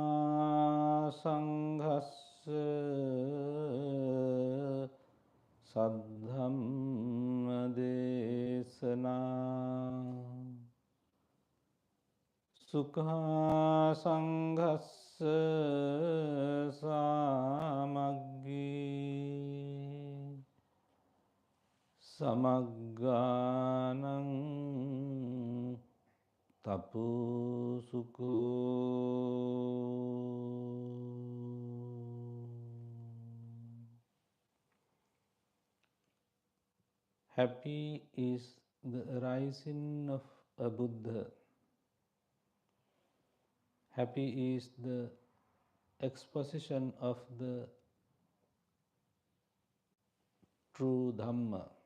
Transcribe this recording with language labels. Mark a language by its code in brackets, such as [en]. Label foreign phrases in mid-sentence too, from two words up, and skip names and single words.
[pi] sanghassa saddhamma desana sukha sanghassa samaggi samagganang tapusukho. [en] Happy is the arising of a Buddha. Happy is the exposition of the true Dhamma.